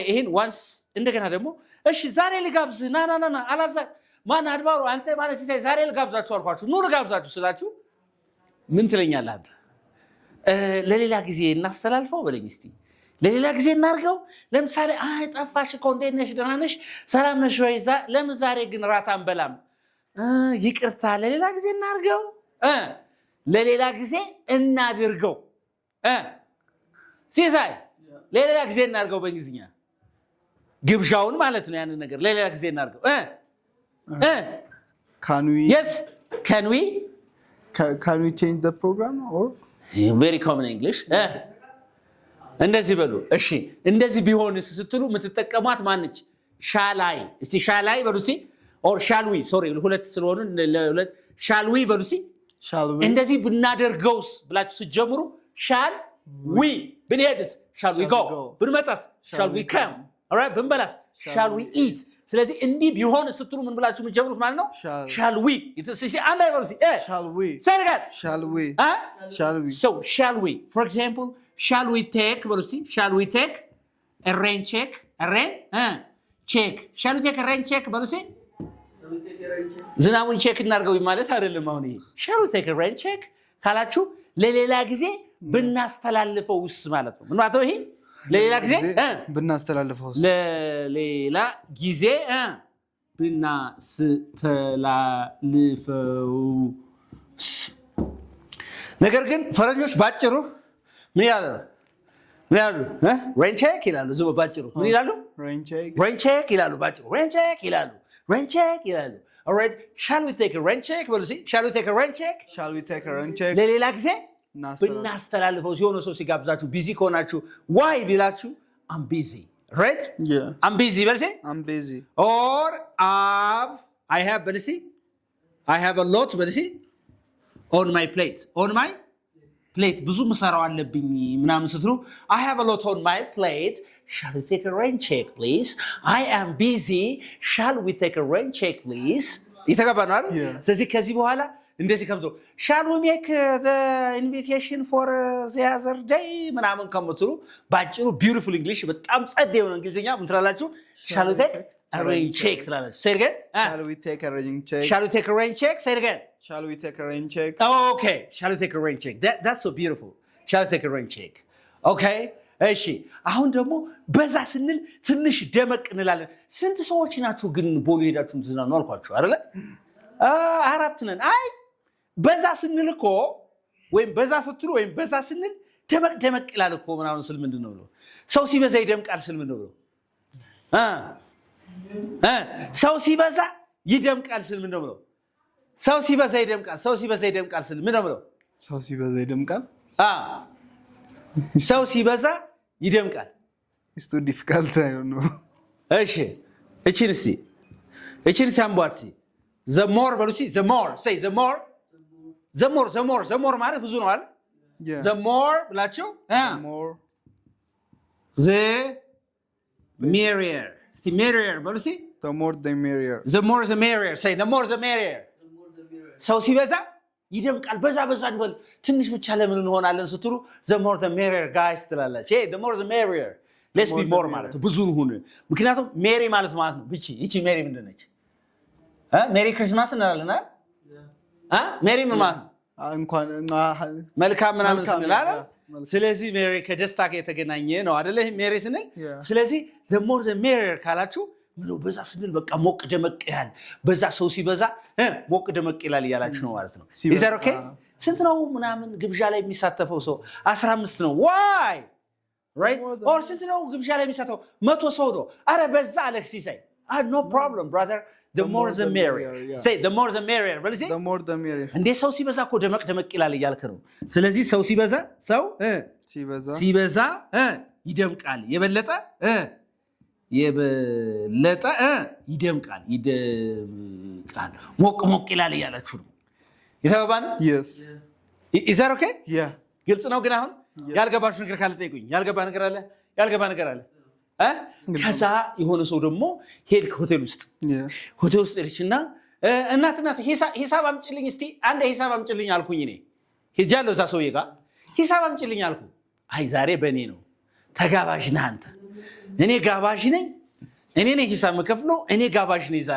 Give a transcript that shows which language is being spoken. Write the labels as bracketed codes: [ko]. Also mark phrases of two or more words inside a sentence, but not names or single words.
[am] Once እንደገና ደግሞ እሺ ዛሬ ልጋብዝ ና አላዛር ማን አድባሩ አንተ ማለት ሲሳይ ዛሬ ልጋብዛችሁ አልኳችሁ ኑ ልጋብዛችሁ ስላችሁ ምን ትለኛለህ አንተ ለሌላ ጊዜ እናስተላልፈው በለኝ እስቲ ለሌላ ጊዜ እናርገው ለምሳሌ ጠፋሽ እኮ እንዴት ነሽ ደህና ነሽ ሰላም ነሽ ወይ ለምን ዛሬ ግን ራት አንበላም ይቅርታ ለሌላ ጊዜ እናርገው ለሌላ ጊዜ እናድርገው ሲሳይ ለሌላ ጊዜ እናርገው በእንግሊዝኛ ግብዣውን ማለት ነው ያንን ነገር ለሌላ ጊዜ እናርገው [en] can we yes can we change the program or very common english [am] እንደዚህ በሉ እሺ እንደዚህ ቢሆንስ ስትሉ የምትጠቀሟት ማንች [en] shall I [am] እስቲ [en] shall I [am] በሉ እስቲ [en] or shall we sorry [am] ሁለት ስለሆኑ ለሁለት [en] shall we [am] በሉ እስቲ እንደዚህ ብናደርገውስ ብላችሁ ስትጀምሩ [en] shall we [am] ብንሄድስ [en] shall we go [am] ብንመጣስ [en] shall we come all right [am] ብንበላስ [en] shall we eat [am] ስለዚህ እንዲህ ቢሆን ስትሉ ምን ብላችሁ የምትጀምሩት ማለት ነው [en] shall we see [am] አንድ ላይ በሉ እስቲ [en] shall we say it again shall we shall we so shall we for example shall we take [am] በሉ እስቲ [en] shall we take a rain check a rain check shall we take a rain check [am] በሉ እስቲ ዝናቡን ቼክ እናርገው ማለት አይደለም አሁን ይሄ [en] shall we take a rain check [am] ካላችሁ ለሌላ ጊዜ ብናስተላልፈውስ ማለት ነው ምን ማለት ነው ይሄ ለሌላ ጊዜ ብናስተላልፈውስ ለሌላ ጊዜ ብናስተላልፈውስ ነገር ግን ፈረንጆች ባጭሩ ምን ያሉ [en] rain check [am] ይላሉ ዝም ባጭሩ ምን ይላሉ [en] rain check [am] ይላሉ ባጭሩ [en] rain check ይላሉ all right shall we take a rain check [am] በሉ እስቲ [en] shall we take a rain check [am] ለሌላ ጊዜ ብናስተላልፈው ሲሆን ሰው ሲጋብዛችሁ ቢዚ ከሆናችሁ [en] why ቢላችሁ I'm busy right yeah I'm busy [am] በሉ እስቲ [en] I'm busy or I have [am] በሉ እስቲ [en] I have a lot [am] በሉ እስቲ [en] on my plate [am] ብዙ መሰራው አለብኝ ምናምን ስትሉ [en] I have a lot on my plate shall we take a rain check please I am busy shall we take a rain check please [am] ይተጋባናል አይደል ስለዚህ ከዚህ በኋላ እንደዚህ ከምቶ [en] shall we make the invitation for the other day [am] ምናምን ከምትሉ ባጭሩ [en] beautiful english [am] በጣም ጸዴ የሆነ እንግሊዘኛ ምን ትላላችሁ [en] shall we take a rain check ትላላችሁ say it again shall we take a rain check say it again shall we take a rain check okay shall we take a rain check that's so beautiful shall we take a rain check okay [am] እሺ አሁን ደግሞ በዛ ስንል ትንሽ ደመቅ እንላለን ስንት ሰዎች ናችሁ ግን ቦሌ ሄዳችሁ ትዝናኑ አልኳችሁ አይደለ አራት ነን አይ በዛ ስንል እኮ ወይም በዛ ስትሉ ወይም በዛ ስንል ደመቅ ይላል እኮ ምናምን ስል ምንድነው ብሎ ሰው ሲበዛ ይደምቃል ስል ምንድነው ብሎ ሰው ሲበዛ ይደምቃል ስል ምንድነው ብሎ ሰው ሲበዛ ይደምቃል ስል ምንድነው ብሎ ሰው ሲበዛ ይደምቃል ሰው ሲበዛ ይደምቃል [en] it's too difficult I don't know [am] እሺ እቺን ሳምቧት [en] the more [am] በሉ እስቲ [en] the more say the more [am] ማለት ብዙ ነው አይደል [en] the more ብላችሁ more the merrier እስቲ merrier [am] በሉ እስቲ [en] the more the merrier say the more the merrier [am] ሰው ሲበዛ ይደምቃል በዛ እንበል ትንሽ ብቻ ለምን እንሆናለን ስትሉ [en] the more the merrier guys [am] ትላላችሁ [en] hey the more the merrier let's be more [am] ማለት ብዙ ሁኑ ምክንያቱም ሜሪ ማለት ነው እቺ ሜሪ ምንድነች ሜሪ ክሪስማስ እንላለን ሜሪ ማለት እንኳን መልካም ምናምን ስንላለ ስለዚህ ሜሪ ከደስታ ጋር የተገናኘ ነው አይደለ ሜሪ ስንል ስለዚህ [en] the more the merrier [am] ካላችሁ ምኑ በዛ ስንል በቃ ሞቅ ደመቅ ይላል በዛ ሰው ሲበዛ ሞቅ ደመቅ ይላል እያላችሁ ነው ማለት ነው [en] is that okay [am] ስንት ነው ምናምን ግብዣ ላይ የሚሳተፈው ሰው 15 ነው [en] why right or [am] ስንት ነው ግብዣ ላይ የሚሳተፈው 100 ሰው ነው አረ በዛ አለክስ ሲሳይ [en] no problem brother the more the merrier say the more the merrier [am] በል [en] the more the merrier [am] እንዴ ሰው ሲበዛ እኮ ደመቅ ይላል እያልክ ነው ስለዚህ ሰው ሲበዛ ይደምቃል የበለጠ ይደምቃል ሞቅ ይላል እያላችሁ ነው ይተባባል [en] yes is that okay yeah [am] ግልጽ ነው ግን አሁን ያልገባችሁ ነገር ካለ ጠይቁኝ ያልገባ ነገር አለ ከዛ የሆነ ሰው ደግሞ ሄድክ ሆቴል ውስጥ ሄድችና እናት ሂሳብ አምጪልኝ እስቲ አንድ ሂሳብ አምጪልኝ አልኩኝ እኔ ሄጃለሁ እዛ ሰውዬ ጋር ሂሳብ አምጪልኝ አልኩ አይ ዛሬ በእኔ ነው ተጋባዥ ነህ አንተ እኔ ጋባዥ ነኝ እኔ ነኝ ሂሳብ መከፍለው እኔ ጋባዥ ነኝ ዛሬ